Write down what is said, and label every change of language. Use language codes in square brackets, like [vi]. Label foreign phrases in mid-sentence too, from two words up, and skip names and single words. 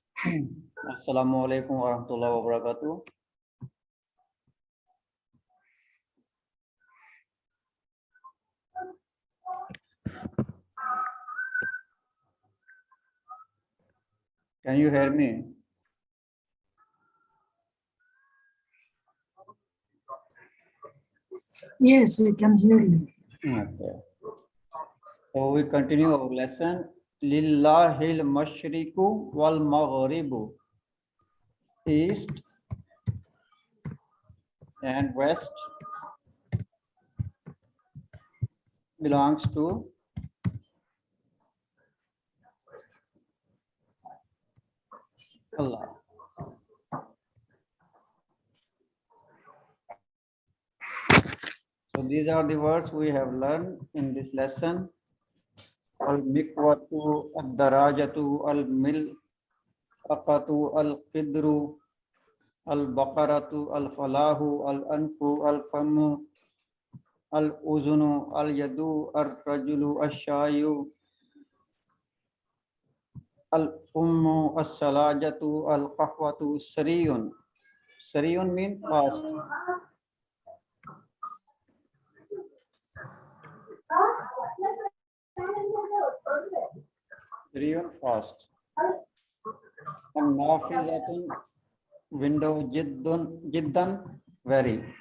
[ar] السلام عليكم ورحمة الله وبركاته. [en] Can you hear me? Yes, we can hear you. Okay. So we continue our lesson. [ar] لله المشرق والمغرب. [en] East and west belongs to Allah. So these are the words we have learned in this lesson. [ar] المكواة، الدراجة، الملعقة، القدر، البقرة، الفلاح، الأنف، الفم، الأذن، اليد، الرجل، الشاي، الأم، الثلاجة، القهوة، سريع. [en] Sariyun means fast. Sariyun fast. And nafizatun, window, jiddan, very.